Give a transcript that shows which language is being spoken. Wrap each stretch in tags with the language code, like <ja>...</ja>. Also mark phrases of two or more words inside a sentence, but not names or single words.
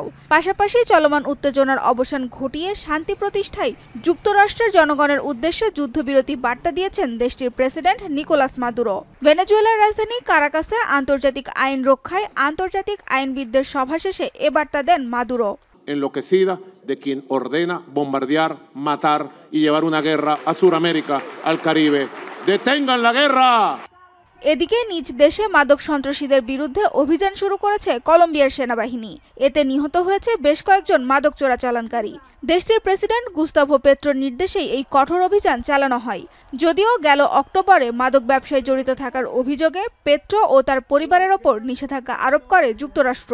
<bn>পাশাপাশি চলমান উত্তেজনার অবসান ঘটিয়ে শান্তি প্রতিষ্ঠায় যুক্তরাষ্ট্রের জনগণের উদ্দেশ্যে যুদ্ধবিরতি বার্তা দিয়েছেন দেশটির প্রেসিডেন্ট নিকোলাস মাদুরো। ভেনেজুয়েলার রাজধানী কারাকাসে আন্তর্জাতিক আইন রক্ষায় আন্তর্জাতিক আইনবিদদের সভা শেষে এ বার্তা দেন মাদুরো।</bn> <es>enloquecida de quien ordena bombardear, matar y llevar una guerra a Sudamérica, al Caribe. ¡Detengan la guerra!</es> <bn>এদিকে নিজ দেশে মাদক সন্ত্রাসীদের বিরুদ্ধে অভিযান শুরু করেছে কলম্বিয়ার সেনাবাহিনী। এতে নিহত হয়েছে বেশ কয়েকজন মাদক চোরাচালানকারী। দেশটির প্রেসিডেন্ট গুস্তাভো পেট্রোর নির্দেশেই এই কঠোর অভিযান চালানো হয়। যদিও গেল অক্টোবরে মাদক ব্যবসায় জড়িত থাকার অভিযোগে পেট্রো ও তার পরিবারের ওপর নিষেধাজ্ঞা আরোপ করে যুক্তরাষ্ট্র।</bn>